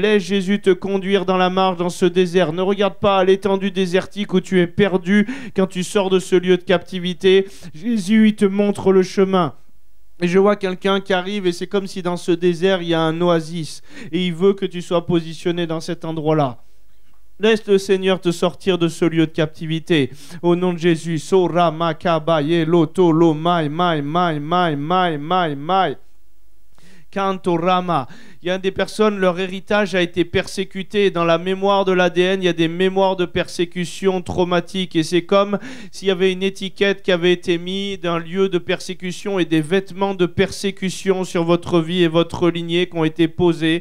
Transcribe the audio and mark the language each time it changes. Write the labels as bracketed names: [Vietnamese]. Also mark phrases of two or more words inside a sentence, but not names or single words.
[French] Laisse Jésus te conduire dans la marche dans ce désert. Ne regarde pas à l'étendue désertique où tu es perdu quand tu sors de ce lieu de captivité. Jésus, il te montre le chemin. Et je vois quelqu'un qui arrive et c'est comme si dans ce désert, il y a un oasis. Et il veut que tu sois positionné dans cet endroit-là. Laisse le Seigneur te sortir de ce lieu de captivité. Au nom de Jésus. Sora makabaye loto lo mai. Kanto rama. Il y a des personnes, leur héritage a été persécuté. Dans la mémoire de l'ADN, il y a des mémoires de persécution traumatiques. Et c'est comme s'il y avait une étiquette qui avait été mise d'un lieu de persécution et des vêtements de persécution sur votre vie et votre lignée qui ont été posés.